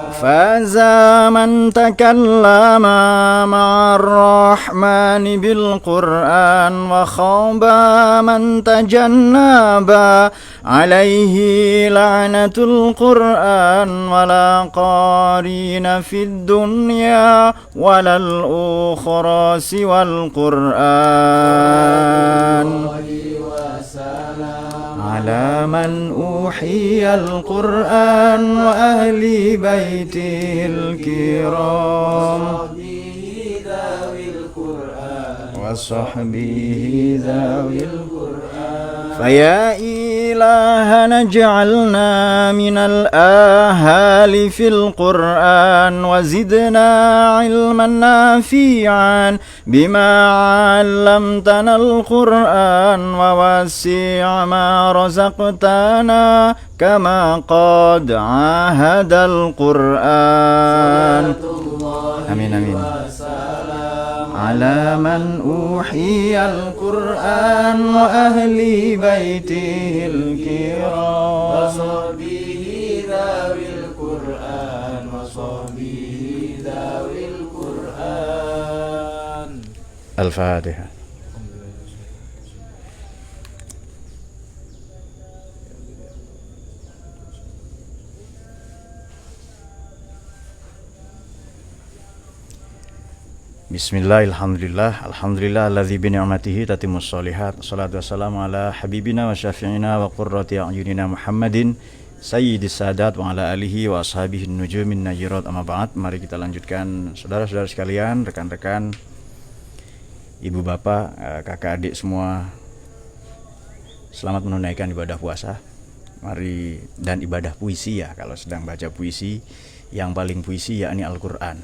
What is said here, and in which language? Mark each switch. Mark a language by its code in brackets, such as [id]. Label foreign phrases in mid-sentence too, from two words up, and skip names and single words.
[ar] فاز من تكلم مع الرحمن بالقرآن وخاب من تجنب عليه لعنة القرآن ولا قرين في الدنيا والأخرى سوى القرآن. على من أوحي القرآن وأهل بيته الكرام وصحبه ذوي القرآن. فيا إلهنا اجعلنا من الأهالي في القرآن وزدنا علما نافعا بما علمتنا القرآن ووسع ما رزقتنا كما قد عهد القرآن. آمين آمين. على من أوحي القرآن وأهل بيته الكرام وصحبه ذوي القرآن وصحبه ذوي القرآن. Al-Fatihah. Bismillahirrahmanirrahim. الحمد لله الذي بنعمته تتم الصالحات الصلاة والسلام على حبيبنا وشفيعنا وقرة أعيننا محمد سيد السادات وعلى آله وأصحابه نجوم النيرات أما بعد. [id] Mari kita lanjutkan, saudara-saudara sekalian, rekan-rekan, ibu bapak, kakak adik semua. Selamat menunaikan ibadah puasa. Mari, dan ibadah puisi ya, kalau sedang baca puisi, yang paling puisi yakni Al-Qur'an.